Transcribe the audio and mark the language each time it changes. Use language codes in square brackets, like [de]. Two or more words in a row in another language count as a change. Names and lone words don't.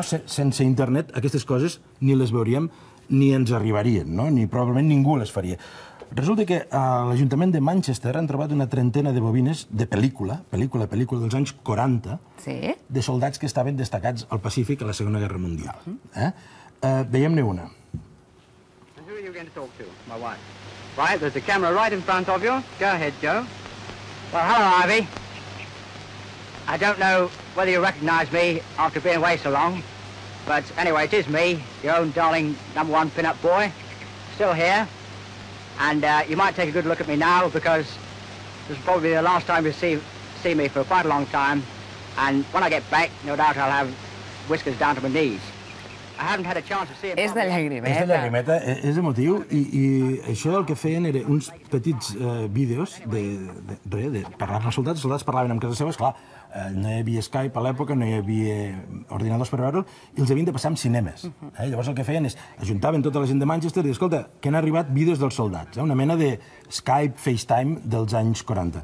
[ca] Sense internet aquestes coses ni les veuríem ni ens arribarien, no? Ni probablement ningú les faria. Resulta que a l'Ajuntament de Manchester han trobat una trentena de bobines de pel·lícula dels anys 40, de soldats que estaven destacats al Pacífic a la Segona Guerra Mundial. Veiem-ne una. [en] And who are you going to talk to? My wife. Right, there's a camera right in front of you. Go ahead, Joe. Well, hello, Ivy. I don't know whether you recognize me after being away so long, but anyway, it is me, your own darling #1 pin-up boy, still here. And you might take a good look at me now, because this will probably be the last time you see me for quite a long time. And when I get back, no doubt I'll have whiskers down to my knees. haven't had a chance to see him. [ca] És de És de llagrimeta. llagrimeta, és emotiu, i això el que feien era uns petits vídeos de parlar amb els soldats parlaven amb casa seva, esclar, no hi havia Skype a l'època, no hi havia ordinadors per veure'l, i els havien de passar en cinemes. Llavors el que feien és, ajuntaven tota la gent de Manchester i escolta, que han arribat vídeos dels soldats, una mena de Skype, FaceTime dels anys 40.